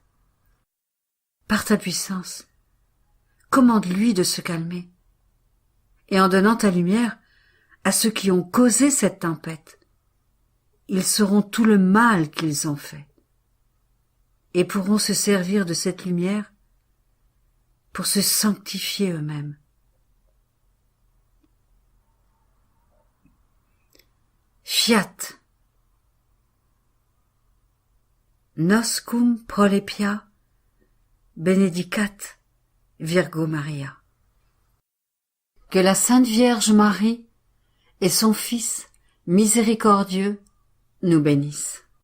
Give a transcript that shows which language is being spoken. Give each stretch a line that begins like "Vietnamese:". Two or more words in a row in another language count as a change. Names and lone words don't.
French: Par ta puissance, commande-lui de se calmer, et en donnant ta lumière à ceux qui ont causé cette tempête, ils sauront tout le mal qu'ils ont fait, et pourront se servir de cette lumière pour se sanctifier eux-mêmes. Fiat.
Latin: Noscum prolepia benedicat Virgo Maria.
French: Que la Sainte Vierge Marie et son Fils miséricordieux nous bénissent.